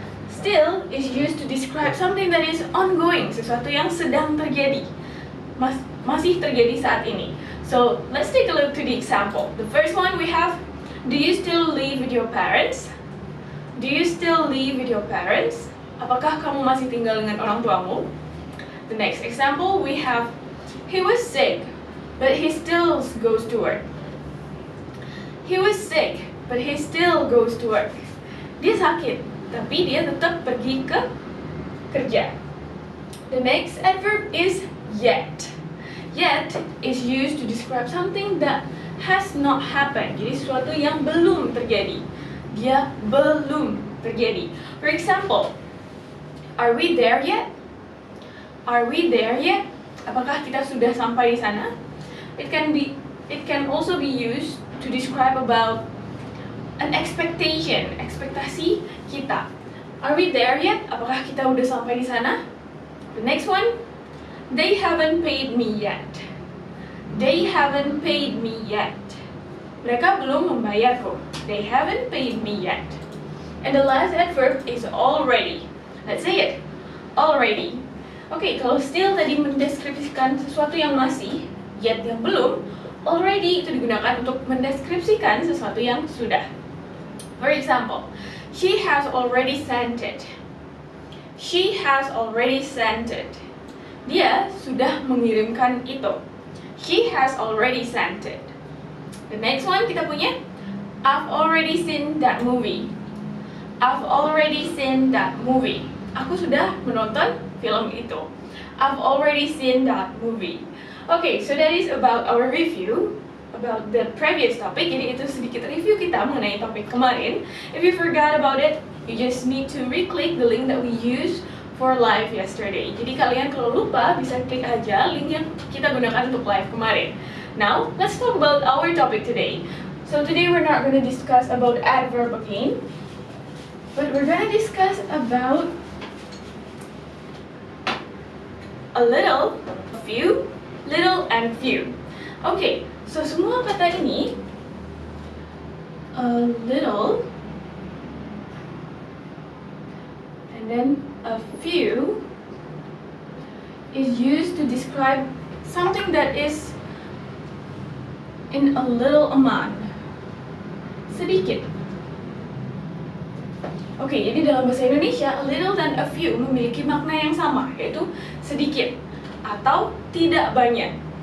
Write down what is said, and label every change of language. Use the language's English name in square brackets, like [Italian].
[English] Still is used to describe something that is ongoing, [Indonesian] sesuatu yang sedang terjadi, masih terjadi saat ini. [English] So let's take a look to the example. The first one we have, do you still live with your parents? Do you still live with your parents? [Indonesian] Apakah kamu masih tinggal dengan orang tuamu? [English] The next example we have, he was sick, but he still goes to work. He was sick, but he still goes to work. [Indonesian] Dia sakit, tapi dia tetap pergi ke kerja. [English] The next adverb is yet. Yet is used to describe something that has not happened. [Indonesian] Jadi sesuatu yang belum terjadi. Dia belum terjadi. [English] For example, are we there yet? Are we there yet? [Indonesian] Apakah kita sudah sampai di sana? [English] It can also be used to describe about an expectation, [Indonesian] ekspektasi kita. [English] Are we there yet? [Indonesian] Apakah kita udah sampai di sana? [English] The next one, they haven't paid me yet. They haven't paid me yet. [Indonesian] Mereka belum membayarku. [English] They haven't paid me yet. And the last adverb is already. Let's say it. Already. [Indonesian] Oke, kalau still tadi mendeskripsikan sesuatu yang masih, yet yang belum, already itu digunakan untuk mendeskripsikan sesuatu yang sudah. [English] For example, she has already sent it. She has already sent it. [Indonesian] Dia sudah mengirimkan itu. [English] She has already sent it. The next one [Indonesian] kita punya, [English] I've already seen that movie. I've already seen that movie. [Indonesian] Aku sudah menonton film itu. [English] I've already seen that movie. Okay, so that is about our review about the previous topic. [Indonesian] Jadi itu sedikit review kita mengenai topik kemarin. [English] If you forgot about it, you just need to re-click the link that we used for live yesterday. [Indonesian] Jadi kalian kalau lupa bisa klik aja link yang kita gunakan untuk live kemarin. [English] Now, let's talk about our topic today. So today we're not going to discuss about adverb again, but we're going to discuss about a little, a few, little, and few. Okay, so [Indonesian] semua kata ini, [English] a little, and then a few, is used to describe something that is in a little amount, sedikit. [Indonesian] Oke, jadi dalam bahasa Indonesia, a little dan a few memiliki makna yang sama, yaitu sedikit atau tidak banyak.